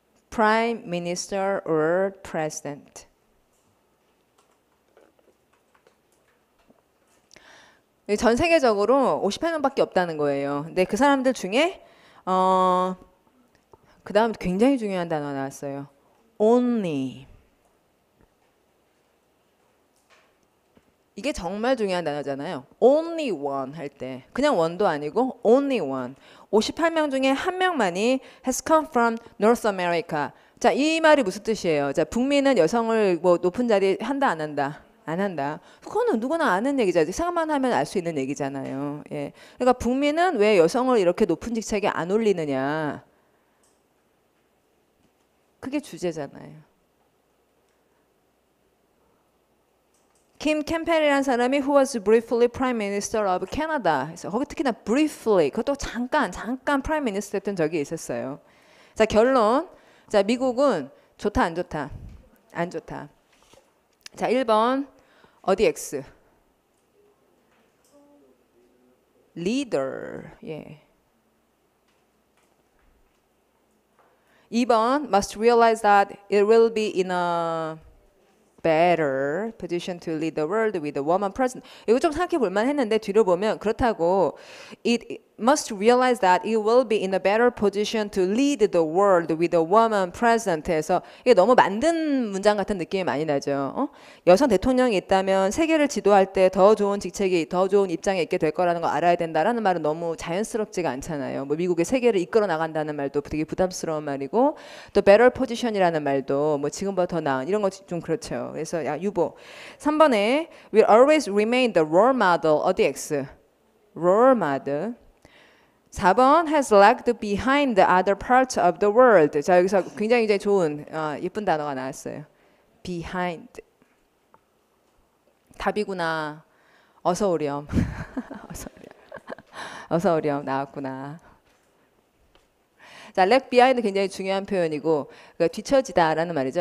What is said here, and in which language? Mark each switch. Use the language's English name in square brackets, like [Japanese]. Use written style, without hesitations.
[English] Prime Minister or President. [Korean] 전 세계적으로 58명밖에 없다는 거예요. 근데 그 사람들 중에 그 다음 굉장히 중요한 단어 나왔어요. [English] only. [Korean] 이게 정말 중요한 단어잖아요. [English] only one [Korean] 할 때 그냥 one도 아니고 only one. 58명 중에 한 명만이 [English] has come from North America. [Korean] 자, 이 말이 무슨 뜻이에요? 자, 북미는 여성을 뭐 높은 자리에 한다 안 한다? 안 한다. 그거는 누구나 아는 얘기죠. 생각만 하면 알 수 있는 얘기잖아요. 예. 그러니까 북미는 왜 여성을 이렇게 높은 직책에 안 올리느냐? 그게 주제잖아요. 김 캠펠이라는 사람이 [English] who was briefly prime minister of Canada. [Korean] 그래서 거기 특히나 briefly, 그것도 잠깐 prime minister 했던 적이 있었어요. 자, 결론. 자, 미국은 좋다 안 좋다? 안 좋다. 자, 1번 어디 X? [English] leader. [Korean] 예. [English] 2번 must realize that it will be in a better position to lead the world with a woman president. [Korean] 이거 좀 생각해 볼만 했는데 뒤로 보면 그렇다고 [English] it must realize that it will be in a better position to lead the world with a woman president [Korean] 해서 이게 너무 만든 문장 같은 느낌이 많이 나죠. 여성 대통령이 있다면 세계를 지도할 때 더 좋은 직책이 더 좋은 입장에 있게 될 거라는 거 알아야 된다라는 말은 너무 자연스럽지가 않잖아요. 뭐 미국의 세계를 이끌어 나간다는 말도 되게 부담스러운 말이고 또 better position이라는 말도 뭐 지금보다 더 나은 이런 거 좀 그렇죠. 그래서 야 유보 3번에 [English] will always remain the role model 어디 X role model 4번 has lagged behind the other parts of the world. [Korean] 자 여기서 굉장히 좋은 예쁜 단어가 나왔어요. [English] behind. [Korean] 답이구나. 어서 오렴. 어서 오렴 나왔구나. 자, lag behind 굉장히 중요한 표현이고 그러니까 뒤처지다라는 말이죠.